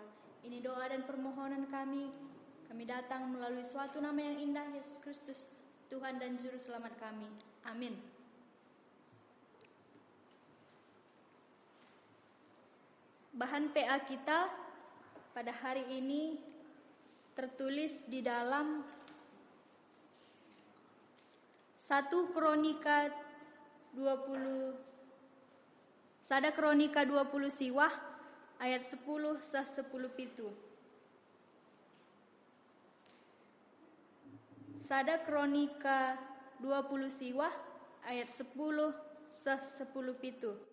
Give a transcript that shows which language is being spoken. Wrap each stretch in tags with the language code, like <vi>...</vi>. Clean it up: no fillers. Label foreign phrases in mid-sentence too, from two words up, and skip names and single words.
<id>Ini doa dan permohonan kami. Kami datang melalui suatu nama yang indah, Yesus Kristus, Tuhan dan Juru Selamat kami. Amin. Bahan PA kita pada hari ini tertulis di dalam 1 Kronika 20 siwah ayat 10 sah 10 pitu.</id> <btx>Sada Kronika 20 siwah ayat 10 sah 10 pitu.</btx>